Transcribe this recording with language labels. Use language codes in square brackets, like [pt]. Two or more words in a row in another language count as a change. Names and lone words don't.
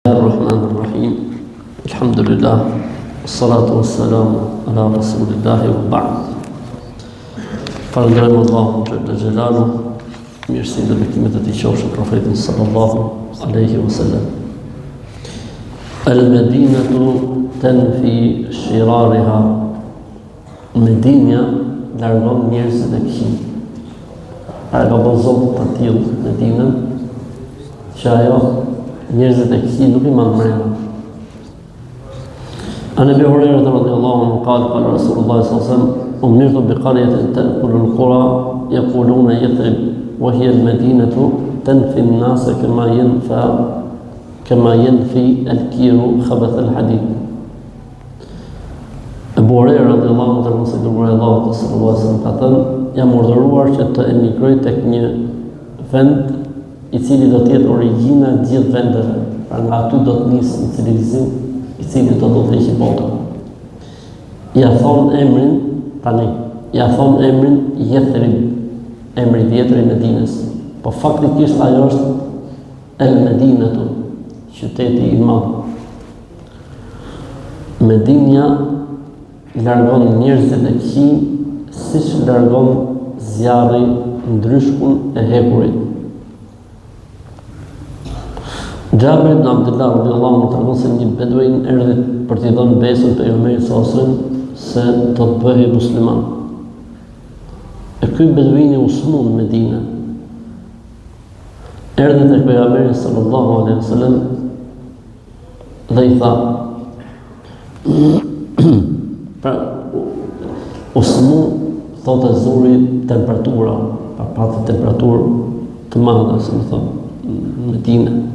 [ar] الرحمن الرحيم الحمد لله والصلاة والسلام على رسول الله وبعد. [sq] Falënderojmë Allahun [ar] جل جلاله, [sq] mirësinë dhe bekimet e tij qofshin profetin [ar] صلى الله عليه وسلم. المدينة تنفي شرارها. [sq] Medinja largon njerëzit e këqij. Ai ka bërë zot të tillë Medinën që ajo njerëzit e këqij nuk I marrin mrena. [ar] عن ابي هريره رضي الله عنه قال قال رسول الله صلى الله عليه وسلم امرت بقريه تاكل القرى يقولون يثرب وهي المدينه تنفي الناس كما ينفي الكير خبث الحديد. [sq] Abu Huraira [ar] رضي الله عنه [sq] thonë se Allahu [ar] صلى الله عليه وسلم [sq] ka thënë jam urdhëruar që të emigroj tek një vend I cili do të jetë origjina e gjithë vendeve, pra nga aty do të nisë një civilizim I cili do të heqë botën. Ja thon emrin tani, ja thon emrin Yathrib, emri vjetër I Medinës. Po faktikisht ajo është El-Medinatu, qyteti I madh. Medinja largon njerëzit e këqij siç largon zjarri ndryshkun e hekurit. Jabir ibn Abdullah [ar] رضي الله عنه [sq] tregon se një beduin erdhi për t'i dhënë besën pejgamberit [ar] صلى الله عليه وسلم [sq] se do të bëhej musliman. E ky beduini u smund në Medinë. Erdhi tek pejgamberi [ar] صلى الله عليه وسلم [sq] dhe I tha pra u smund thotë zuri temperatura, pa patë temperaturë të madhe, si më thonë, në Medinë.